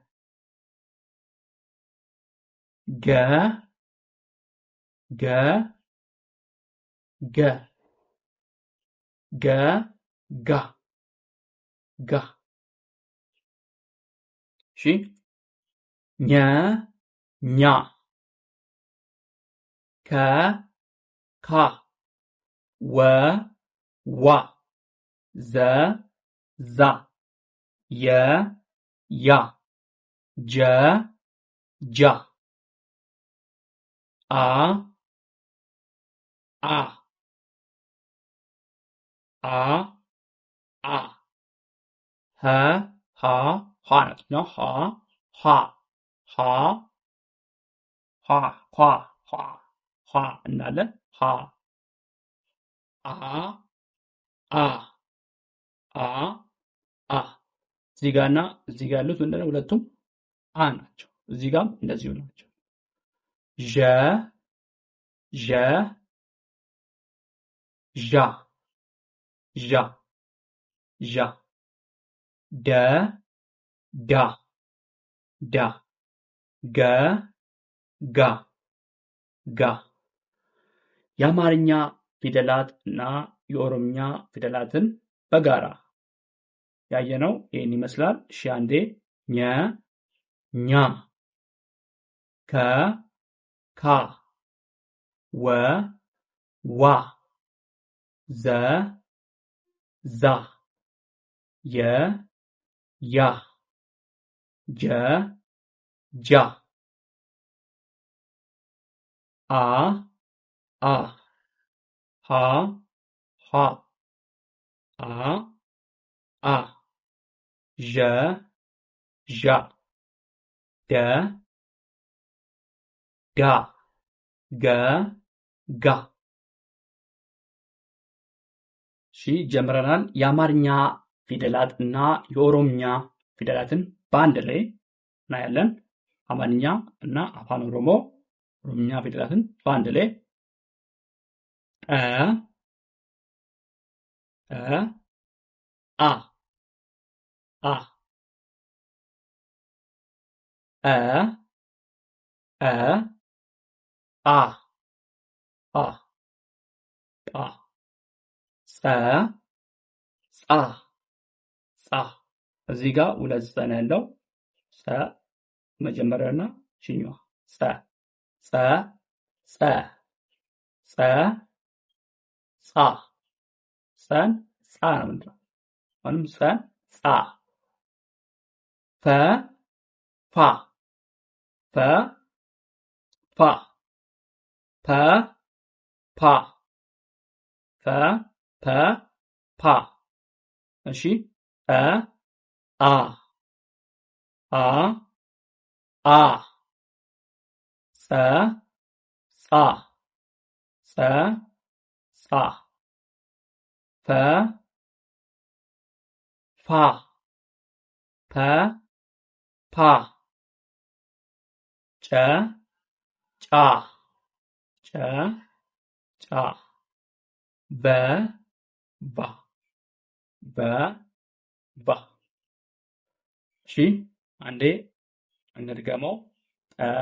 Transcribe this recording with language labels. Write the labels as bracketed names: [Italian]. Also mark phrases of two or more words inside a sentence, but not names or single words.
[Amharic] ገ ገ ገ ገ ጋ ጋ እሺ ኘ ኛ ከ ካ ወ ዋ ዘ ዛ የ ያ ጀ ጃ አ አ አ አ ሀ ሀ ሀ ናት ነው ሀ ሀ ሀ ሀ ኳ ኳ ኳ እንዳለን ሀ አ አ አ አ እዚህ ጋርና እዚህ ጋር ያሉት ምንድነው? ሁለቱም አ ናቸው። እዚህ ጋርም እንደዚሁ ናቸው። ዠ ዠ ዣ ዣ ዣ ደ ዳ ዳ ገ ጋ ጋ የአማርኛ ፊደላት እና የኦሮምኛ ፊደላትን በጋራ ያየነው ይህን ይመስላል። እሺ አንዴ ኘ ኛ ከ ካ ወ ዋ ዘ ዛ የ ያ ጀ ጃ አ አ ሀ ሀ አ አ ዠ ዣ ደ ዳ ገ ጋ እሺ ጀምረናል። የአማርኛ ፊደላት እና የኦሮምኛ ፊደላትን በአንድ ላይ እናያለን። አማርኛ እና አፋን ኦሮሞ ኦሮምኛ ፊደላትን በአንድ ላይ አ አ አ አ አ ጸ ጻ ጻ እዚህ ጋር ሁለት ጸ ነው ያለው። ጸ መጀመሪያና ችኛዋ ጸ ጸ ጸ ጸ ጻ ጸን ጻ ነው የምንለው። አሁንም ጸን ጻ ፈ ፋ ፈ ፋ ፐ ፓ ፈ ፐ ፓ እሺ አ አ አ አ ጸ ጻ ጸ ጻ ፈ ፋ ፐ ፓ ጨ ጫ ጨ ጫ በ ባ በ ባ እሺ አንዴ እንድገመው ጠ